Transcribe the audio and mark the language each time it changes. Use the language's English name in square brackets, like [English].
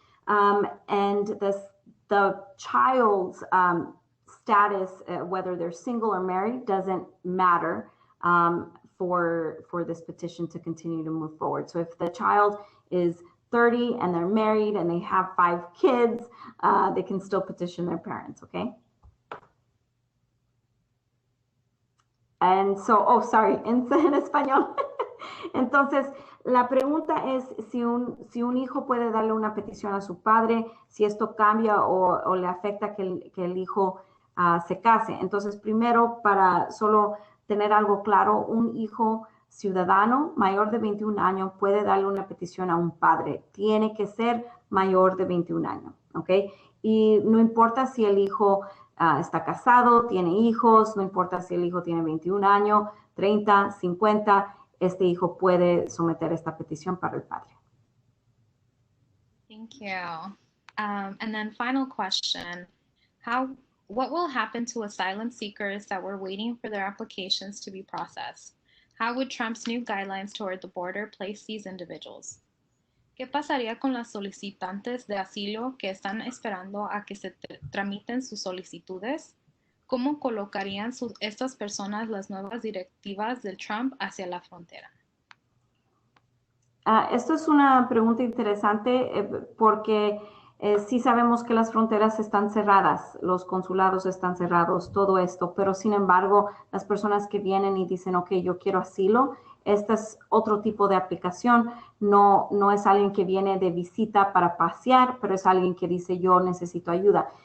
[English] And the child's status, whether they're single or married, doesn't matter for this petition to continue to move forward. So if the child is 30 and they're married and they have 5 kids, they can still petition their parents, okay? [Spanish] And so, oh, sorry, en español. Entonces, la pregunta es si un hijo puede darle una petición a su padre, si esto cambia o le afecta que el hijo se case. Entonces, primero, para solo tener algo claro, un hijo ciudadano mayor de 21 años puede darle una petición a un padre. Tiene que ser mayor de 21 años, ¿ok? Y no importa si el hijo está casado, tiene hijos, no importa si el hijo tiene 21 años, 30, 50, este hijo puede someter esta petición para el padre. [English] Thank you. And then final question, what will happen to asylum seekers that were waiting for their applications to be processed? How would Trump's new guidelines toward the border place these individuals? [Spanish] ¿Qué pasaría con las solicitantes de asilo que están esperando a que se tramiten sus solicitudes? ¿Cómo colocarían estas personas las nuevas directivas del Trump hacia la frontera? Esto es una pregunta interesante porque sí sabemos que las fronteras están cerradas, los consulados están cerrados, todo esto, pero sin embargo, las personas que vienen y dicen, ok, yo quiero asilo, este es otro tipo de aplicación, no es alguien que viene de visita para pasear, pero es alguien que dice, yo necesito ayuda.